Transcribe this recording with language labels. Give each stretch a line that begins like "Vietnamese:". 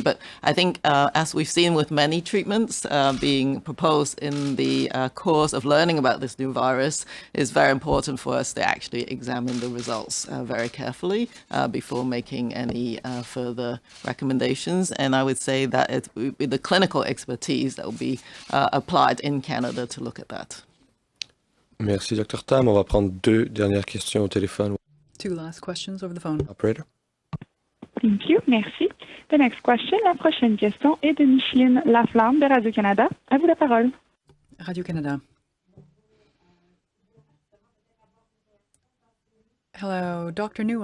English: But I think, as we've seen with many treatments being proposed in the course of learning about this new virus, it's very important for us to actually examine the results very carefully before making any further recommendations. And I would say that it would be the clinical expertise that will be applied in Canada to look at that.
French: Merci, Dr. Tam. On va prendre deux dernières questions au téléphone.
English: Two last questions over the phone. Operator. Thank you.
French: Merci.
English: The next question,
French: la prochaine question est de Micheline Laflamme de Radio-Canada. À vous la parole. Radio-Canada.
English: Hello, Dr. New.